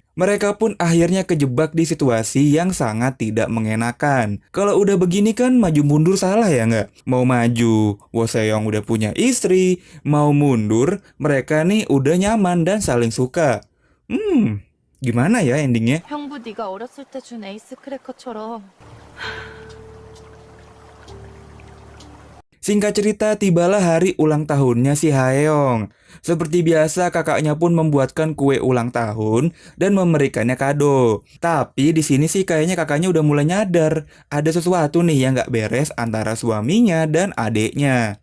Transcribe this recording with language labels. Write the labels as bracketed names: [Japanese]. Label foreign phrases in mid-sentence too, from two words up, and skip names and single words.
[Indonesian] Mereka pun akhirnya kejebak di situasi yang sangat tidak mengenakan. Kalau udah begini kan maju mundur salah ya nggak? Mau maju, Woseong udah punya istri. Mau mundur, mereka nih udah nyaman dan saling suka. Gimana ya endingnya? [Korean] 형부 네가 어렸을 때 준 에이스 크래커처럼. [Indonesian] Singkat cerita, tibalah hari ulang tahunnya si Haeyoung. Seperti biasa, kakaknya pun membuatkan kue ulang tahun dan memberikannya kado. Tapi di sini sih kayaknya kakaknya udah mulai nyadar ada sesuatu nih yang nggak beres antara suaminya dan adiknya.